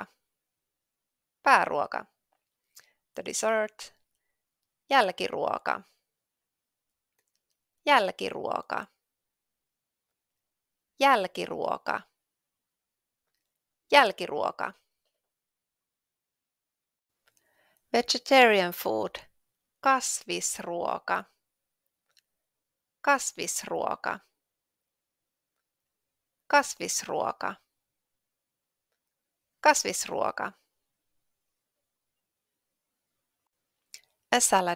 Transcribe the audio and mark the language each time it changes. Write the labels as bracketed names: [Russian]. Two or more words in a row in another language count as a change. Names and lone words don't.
[English] Pääruoka. The dessert. [Finnish] Jälkiruoka. Jälkiruoka. Jälkiruoka. Jälkiruoka. [English] Vegetarian food. [Finnish] Kasvisruoka. Kasvisruoka. Kasvisruoka. Kasvisruoka. [English] A salad.